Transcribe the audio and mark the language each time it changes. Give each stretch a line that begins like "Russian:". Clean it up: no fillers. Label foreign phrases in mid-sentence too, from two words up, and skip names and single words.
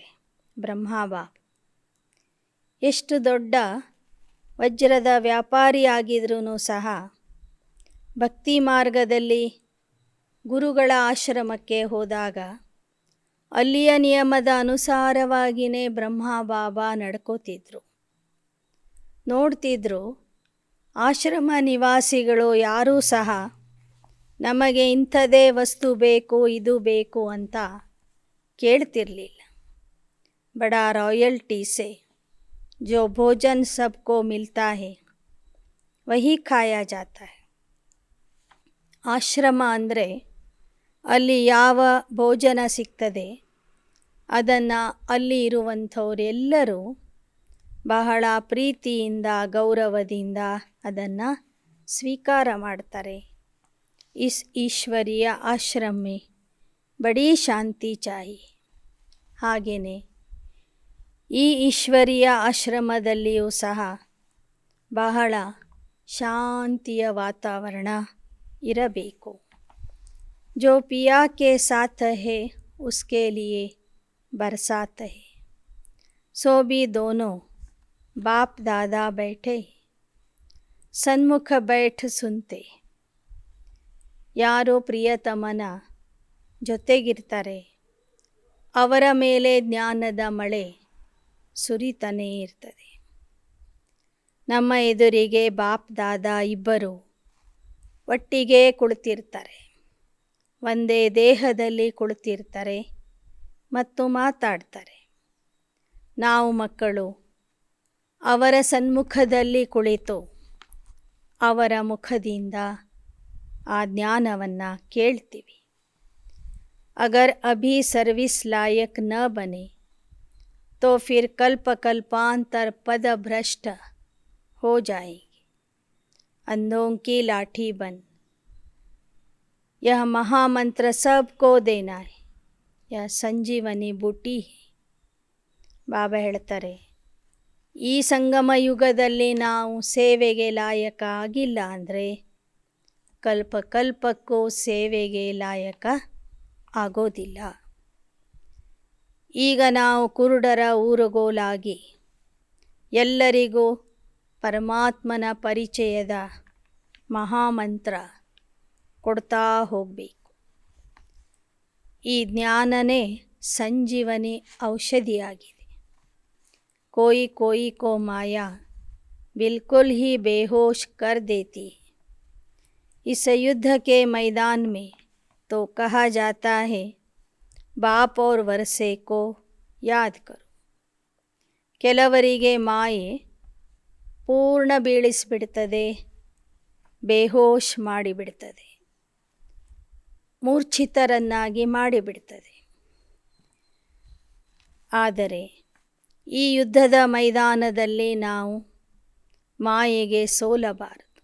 Kannada: ಬ್ರಹ್ಮಬಾಬಾ ಎಷ್ಟು ದೊಡ್ಡ ವಜ್ರದ ವ್ಯಾಪಾರಿ ಆಗಿದ್ರೂ ಸಹ ಭಕ್ತಿ ಮಾರ್ಗದಲ್ಲಿ ಗುರುಗಳ ಆಶ್ರಮಕ್ಕೆ ಹೋದಾಗ ಅಲ್ಲಿಯ ನಿಯಮದ ಅನುಸಾರವಾಗಿಯೇ ಬ್ರಹ್ಮಬಾಬಾ ನಡ್ಕೋತಿದ್ರು. ನೋಡ್ತಿದ್ರು, ಆಶ್ರಮ ನಿವಾಸಿಗಳು ಯಾರೂ ಸಹ ನಮಗೆ ಇಂಥದೇ ವಸ್ತು ಬೇಕು, ಇದು ಬೇಕು ಅಂತ ಕೇಳ್ತಿರಲಿಲ್ಲ.
Hindi: बड़ा रॉयल्टी से जो भोजन सबको मिलता है वही खाया जाता है.
Kannada: ಆಶ್ರಮ ಅಂದರೆ ಅಲ್ಲಿ ಯಾವ ಭೋಜನ ಸಿಗ್ತದೆ ಅದನ್ನು ಅಲ್ಲಿ ಇರುವಂಥವರೆಲ್ಲರೂ ಬಹಳ ಪ್ರೀತಿಯಿಂದ ಗೌರವದಿಂದ ಅದನ್ನು ಸ್ವೀಕಾರ ಮಾಡ್ತಾರೆ.
Hindi: इस ईश्वरीय आश्रम में बड़ी शांति चाहि.
Kannada: ಹಾಗೆಯೇ ಈ ಈಶ್ವರಿಯ ಆಶ್ರಮದಲ್ಲಿಯೂ ಸಹ ಬಹಳ ಶಾಂತಿಯ ವಾತಾವರಣ ಇರಬೇಕು.
Hindi: जो पिया के साथ है उसके लिए बरसात है. सो भी दोनों बाप दादा बैठे सन्मुख बैठ सुनते.
Kannada: ಯಾರೋ ಪ್ರಿಯತಮನ ಜೊತೆಗಿರ್ತಾರೆ, ಅವರ ಮೇಲೆ ಜ್ಞಾನದ ಮಳೆ ಸುರಿತಾನೇ ಇರ್ತದೆ. ನಮ್ಮ ಎದುರಿಗೆ ಬಾಪ್ ದಾದಾ ಇಬ್ಬರು ಒಟ್ಟಿಗೆ ಕುಳಿತಿರ್ತಾರೆ, ಒಂದೇ ದೇಹದಲ್ಲಿ ಕುಳಿತಿರ್ತಾರೆ ಮತ್ತು ಮಾತಾಡ್ತಾರೆ. ನಾವು ಮಕ್ಕಳು ಅವರ ಸನ್ಮುಖದಲ್ಲಿ ಕುಳಿತು ಅವರ ಮುಖದಿಂದ ಆ ಜ್ಞಾನವನ್ನು ಕೇಳ್ತೀವಿ.
Hindi: अगर अभी सर्विस लायक न बने तो फिर कल्प कल्पांतर पद भ्रष्ट हो जाएगी. अंधों की लाठी बन, यह महामंत्र सबको देना है, यह संजीवनी बूटी है.
Kannada: ಬಾಬಾ ಹೇಳ್ತಾರೆ, ಈ ಸಂಗಮ ಯುಗದಲ್ಲಿ ನಾವು ಸೇವೆಗೆ ಲಾಯಕ ಆಗಿಲ್ಲ ಅಂದರೆ ಕಲ್ಪ ಕಲ್ಪಕ್ಕೂ ಸೇವೆಗೆ ಲಾಯಕ ಆಗೋದಿಲ್ಲ. ಈಗ ನಾವು ಕುರುಡರ ಊರುಗೋಲಾಗಿ ಎಲ್ಲರಿಗೂ ಪರಮಾತ್ಮನ ಪರಿಚಯದ ಮಹಾಮಂತ್ರ ಕೊಡ್ತಾ ಹೋಗಬೇಕು. ಈ ಜ್ಞಾನನೇ ಸಂಜೀವನಿ ಔಷಧಿಯಾಗಿದೆ.
Hindi: कोई कोई को माया बिल्कुल ही बेहोश कर देती है. इस युद्ध के मैदान में तो कहा जाता है, बाप और वर्षे को याद करो.
Kannada: ಕೆಲವರಿಗೆ ಮಾಯೆ ಪೂರ್ಣ ಬೀಳಿಸಿಬಿಡ್ತದೆ, ಬೇಹೋಶ್ ಮಾಡಿಬಿಡ್ತದೆ, ಮೂರ್ಛಿತರನ್ನಾಗಿ ಮಾಡಿಬಿಡ್ತದೆ. ಆದರೆ ಈ ಯುದ್ಧದ ಮೈದಾನದಲ್ಲಿ ನಾವು ಮಾಯೆಗೆ ಸೋಲಬಾರದು.